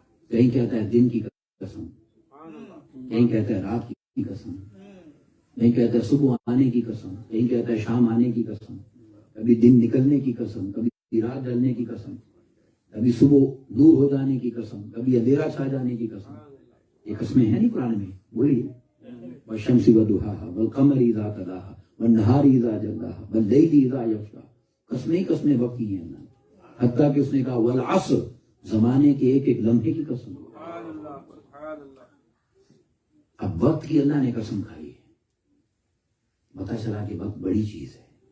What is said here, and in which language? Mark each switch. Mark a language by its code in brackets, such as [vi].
[ur] کہیں کہتا ہے دن کی قسم، کہیں کہتا ہے رات کی قسم، کہیں کہتا ہے صبح آنے کی قسم، کہیں کہتا ہے شام آنے کی قسم، کبھی دن نکلنے کی قسم، کبھی رات ڈلنے کی قسم، کبھی صبح دور ہو جانے کی قسم، کبھی اندھیرا چھا جانے کی قسم. یہ قسمیں ہیں نہیں قرآن میں؟ بولیے. [ar] والشمس وضحاها والقمر اذا تلاها والنهار اذا جلاها والليل اذا يغشى. [ur] قسمیں ہی قسمیں وقت کی ہیں. حتیٰ کہ اس نے کہا والعصر، زمانے کے ایک ایک لمحے کی قسم. اب وقت کی اللہ نے قسم کھائی ہے. پتہ چلا کہ وقت بڑی چیز ہے.